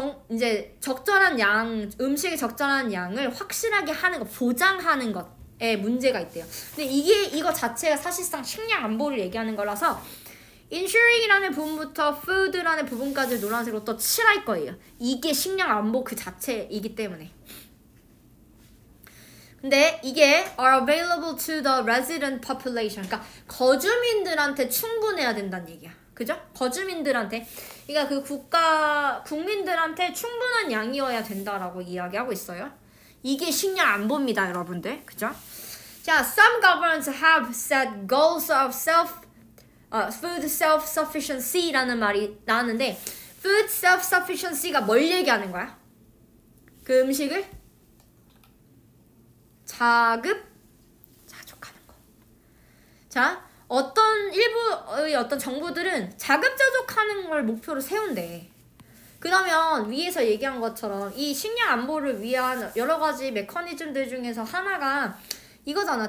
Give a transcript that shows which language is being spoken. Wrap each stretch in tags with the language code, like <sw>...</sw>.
<ko>이제 적절한 음식의 적절한 양을 확실하게 하는 것, 보장하는 것에 문제가 있대요. 근데 이거 자체가 사실상 식량 안보를 얘기하는 거라서 ensuring이라는 부분부터 food라는 부분까지 노란색으로 또 칠할 거예요. 이게 식량 안보 그 자체이기 때문에. 근데 이게</ko> <en>are available to the resident population.</en> <ko>그러니까 거주민들한테 충분해야 된다는 얘기야. 그죠? 거주민들한테. 그러니까 그 국민들한테 충분한 양이어야 된다라고 이야기하고 있어요. 이게 식량 안보입니다, 여러분들. 그죠?</ko> <en>자, some governments have set goals of food self-sufficiency</en> <ko>라는 말이 나왔는데</ko> <en>food self-sufficiency</en> <ko>가 뭘 얘기하는 거야? 그 음식을 자급자족하는 거. 자, 일부의 어떤 정부들은 자급자족하는 걸 목표로 세운대. 그러면 위에서 얘기한 것처럼 이 식량 안보를 위한 여러 가지 메커니즘들 중에서 하나가 이거잖아.</ko>